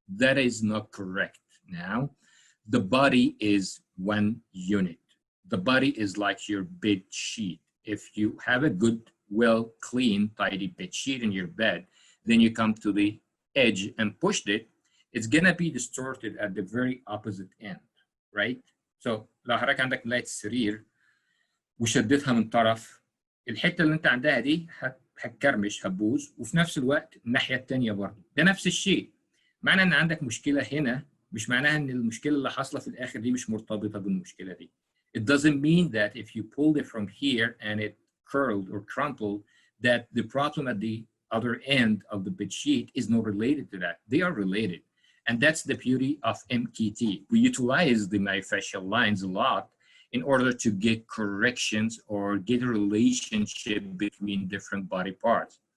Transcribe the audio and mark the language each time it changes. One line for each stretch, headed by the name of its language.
English: That is not correct. Now, the body is one unit. The body is like your bed sheet. If you have a good, well, clean, tidy bed sheet in your bed, then you come to the edge and pushed it, it's gonna be distorted at the very opposite end, right?
Arabic: So لو حضرتك عندك ملاية السرير وشدتها من طرف، الحتة اللي انت عندها دي هتكرمش هتبوظ، وفي نفس الوقت الناحية التانية برضه. ده نفس الشيء. معنى ان عندك مشكلة هنا مش معناها ان المشكلة اللي حاصلة في الآخر دي مش مرتبطة بالمشكلة دي.
English: It doesn't mean that if you pulled it from here and it curled or crumpled, that the problem at the other end of the bed sheet is not related to that. They are related. And that's the beauty of MKT. We utilize the myofascial lines a lot in order to get corrections or get a relationship between different body parts.